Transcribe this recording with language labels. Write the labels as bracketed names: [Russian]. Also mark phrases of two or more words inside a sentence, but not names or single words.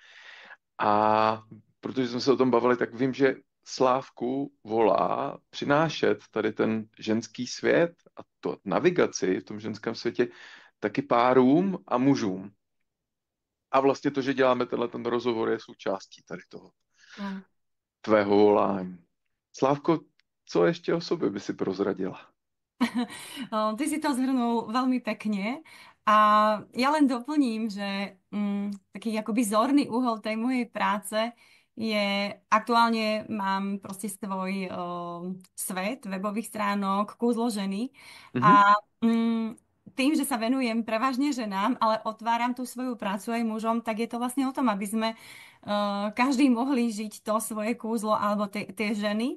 [Czech] A protože jsme se o tom bavili, tak vím, že Slávku volá přinášet tady ten ženský svět a to navigaci v tom ženském světě taky párům a mužům. A vlastně to, že děláme ten rozhovor, je součástí tady toho Mm. tvého volání. Slávko, co ještě o sobě by si prozradila? [Slovak] Ty si to zhrnul veľmi pekne a ja len doplním, že taký akoby zorný uhol tej mojej práce je, aktuálne mám proste svoj svet webových stránok Kúzlo ženy Mhm. a tým, že sa venujem prevažne ženám, ale otváram tú svoju prácu aj mužom, tak je to vlastne o tom, aby sme každý mohli žiť to svoje kúzlo alebo tie ženy.